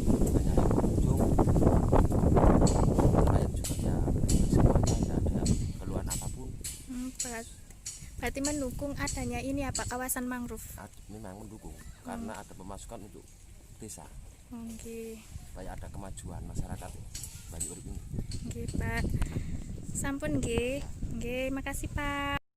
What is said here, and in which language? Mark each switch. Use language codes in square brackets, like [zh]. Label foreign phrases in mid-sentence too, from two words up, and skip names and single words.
[id] Banyak yang berkunjung. Nelayan juga ya, semuanya tidak ada keluhan apapun. Berarti mendukung adanya ini apa kawasan mangrove? Memang mendukung karena ada pemasukan untuk desa. Oke. Supaya ada kemajuan masyarakat Bali Urip ini. [ban] Nggih, Pak. Sampun nggih. Nggih, makasih Pak.